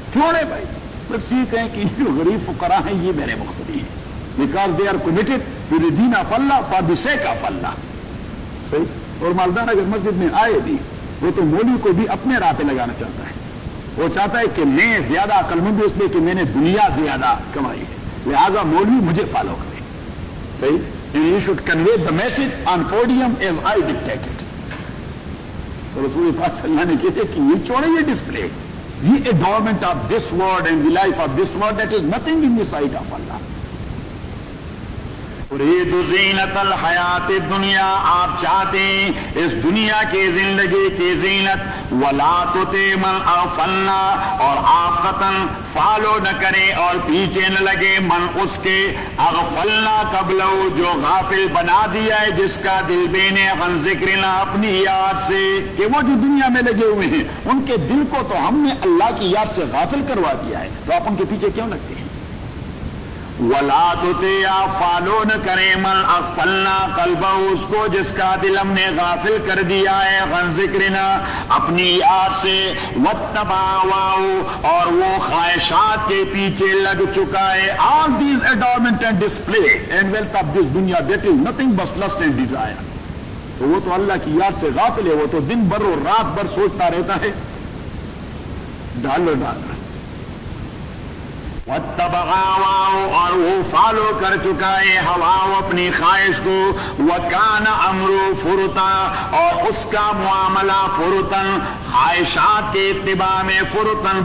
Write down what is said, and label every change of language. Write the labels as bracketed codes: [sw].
[ur] چھوڑے بھائی, بس یہ کہیں کہ جو غریب فقراء ہیں یہ میرے مقتدی ہیں, [en] because they are committed to the دین of اللہ [ur] for the sake of اللہ. صحیح, اور مالدار اگر مسجد میں آئے بھی, وہ تو مولوی کو بھی اپنے راہ پہ لگانا چاہتا ہے, وہ چاہتا ہے کہ میں زیادہ عقل مند ہوں, اس لیے کہ میں نے دنیا زیادہ کمائی ہے, لہذا مولوی مجھے [en] Follow کرے. صحیح, you should convey the message on podium as I dictate it. [ur] تو رسول پاک صلی اللہ نے کہے تھے کہ یہ چھوڑیں, یہ ڈسپلے, یہ [en] Adornment of this world and the life of this world, that is nothing in the sight of اللہ. [ar] ترید زینت الحیات الدنیا, [ur] آپ چاہتے ہیں اس دنیا کی زندگی کی زینت, [ar] ولا تطیع من اغفلنا, [ur] اور آپ قطعاً فالو نہ کریں اور پیچھے نہ لگے من اس کے, [ar] اغفلنا قبل, [ur] جو غافل بنا دیا ہے جس کا دل بے نے, [ar] عن ذکرنا, [ur] اپنی یاد سے, کہ وہ جو دنیا میں لگے ہوئے ہیں ان کے دل کو تو ہم نے اللہ کی یاد سے غافل کروا دیا ہے, تو آپ ان کے پیچھے کیوں لگتے ہیں. [ar] ولا تطیع, [ur] فالو نہ کریں, [ar] من اغفلنا قلبہ, [ur] اس کو جس کا دل ہم نے غافل کر دیا ہے, [ar] عن ذکرنا, [ur] اپنی یاد سے, [ar] واتبع ہواہ, [ur] اور وہ خواہشات کے پیچھے لگ چکا ہے. [en] All these adornment and display and wealth of this dunya, that is nothing but lust and desire. [ur] تو وہ تو اللہ کی یاد سے غافل ہے, وہ تو دن بھر اور رات بھر سوچتا رہتا ہے ڈالر ڈالر. [ar] وَاتَّبَعَ, [ur] اور وہ فالو کر چکا ہے ہوا اپنی خواہش کو, [ar] وَكَانَ أَمْرُ فُرُطًا, [ur] اور اس کا معاملہ فُرُطًا, خواہشات کے اتباع میں فُرُطًا,